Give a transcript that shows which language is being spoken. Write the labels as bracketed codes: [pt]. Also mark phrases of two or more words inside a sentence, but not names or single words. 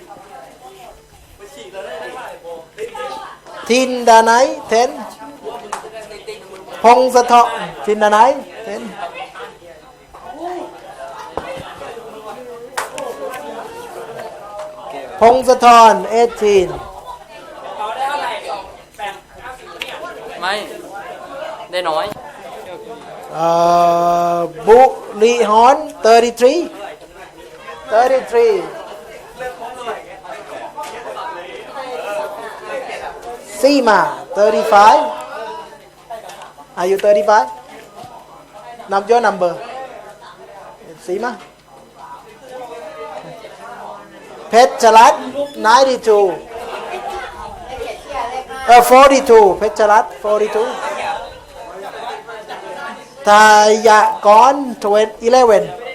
[en] Tindanai 10. Pongsathon Tindanai 10. Pongsathon 18. [th] ไม่ได้น้อย [en] Bulihon 33. Sima 35. Are you 35? Name your number. Sima. Pechalat 92. 42. Pechalat 42. Thayakon 11.